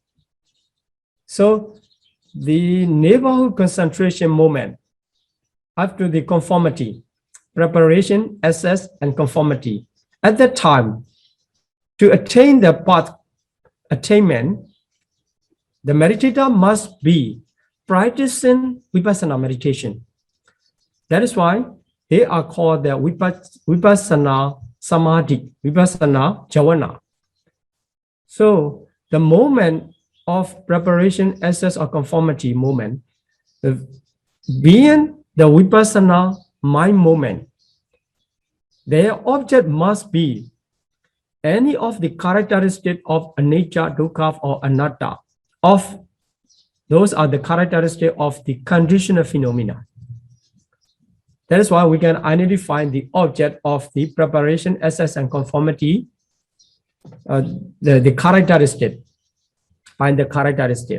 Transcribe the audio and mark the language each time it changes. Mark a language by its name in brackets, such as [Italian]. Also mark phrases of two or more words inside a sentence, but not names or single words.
[English] So the neighborhood concentration moment up to the conformity, preparation, access, and conformity. At that time, to attain the path attainment, the meditator must be practicing vipassana meditation. That is why they are called the [Pali] vipassana samadhi, vipassana javana. [English] So the moment of preparation, access, or conformity moment, being the vipassana mind moment, their object must be any of the characteristics of [Pali] anicca, dukkha, [English] or anatta. Those are the characteristics of the conditional phenomena. That is why we can identify the object of the preparation, access, and conformity, the characteristic, find the characteristic.